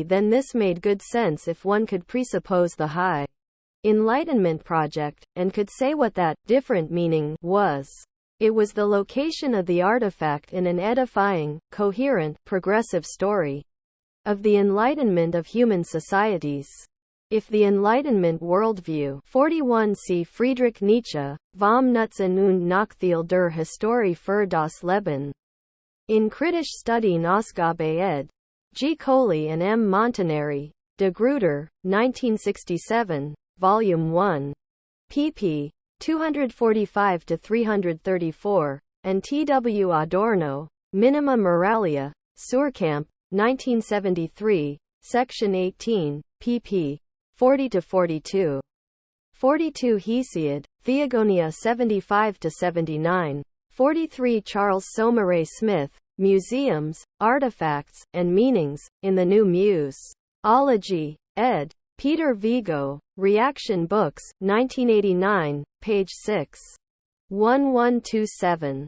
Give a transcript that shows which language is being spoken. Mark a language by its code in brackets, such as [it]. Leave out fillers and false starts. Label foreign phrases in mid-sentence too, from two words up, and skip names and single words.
[en] Then this made good sense if one could presuppose the high Enlightenment project, and could say what that different meaning was. It was the location of the artifact in an edifying, coherent, progressive story of the enlightenment of human societies. If the Enlightenment worldview 41. See Friedrich Nietzsche, Vom Nutzen und Nachteil der Historie für das Leben. In Kritisch Studien Ausgabe ed. G. Coley and M. Montanari, De Gruyter, 1967, Volume 1. pp. 245-334, and T. W. Adorno, Minima Moralia, Suhrkamp, 1973, Section 18, pp. 40-42. 42. Hesiod, Theogonia 75-79. 43. Charles Somerset Smith, Museums, Artifacts, and Meanings, in the New Museology, ed. Peter Vigo, Reaction Books, 1989, page 6. 1127.